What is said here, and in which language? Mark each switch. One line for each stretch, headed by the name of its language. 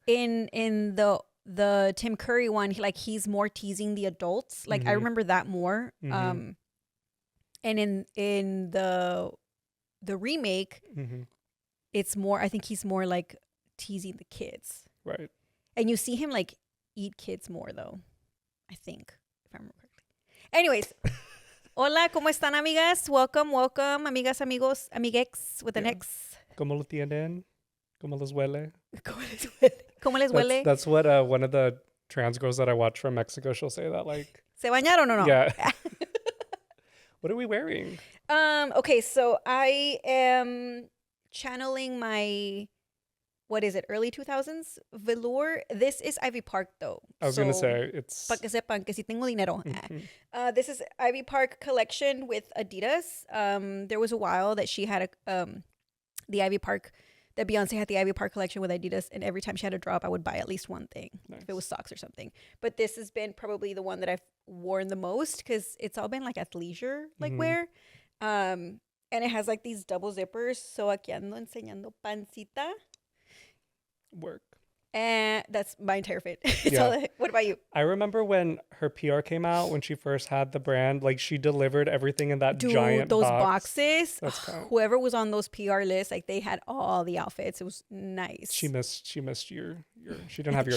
English: In the Tim Curry one, he's more teasing the adults. Like I remember that more. Mm-hmm. And in the remake, it's more. I think he's more like teasing the kids. Right. And you see him like eat kids more though. I think, if I remember correctly.
Spanish: Anyways, hola, ¿cómo están, amigas?
English: Welcome,
Spanish: amigas, amigos, amiguex
English: with an X.
Spanish: ¿Cómo lo tienen? ¿Cómo les huele? ¿Cómo les huele?
English: That's what one of the trans girls that I watch from Mexico, she'll say that like.
Spanish: ¿Se bañaron o no?
English: Yeah. What are we wearing? Okay, so I am channeling my, what is it, early 2000s velour. This is Ivy Park though. I was going to say it's...
Spanish: Pa que sepan que si tengo dinero.
English: This is Ivy Park collection with Adidas. There was a while that she had the Ivy Park, that Beyonce had the Ivy Park collection with Adidas, and every time she had a drop, I would buy at least one thing. Nice. If it was socks or something. But this has been probably the one that I've worn the most because it's all been like athleisure wear. And it has like these double zippers.
Spanish: So aquí ando enseñando pancita.
English: Work. And that's my entire fit. Yeah. What about you? I remember when her PR came out, when she first had the brand, like she delivered everything in that giant those box. Boxes. Whoever was on those PR lists, like they had all the outfits. It was nice. She missed your she didn't have your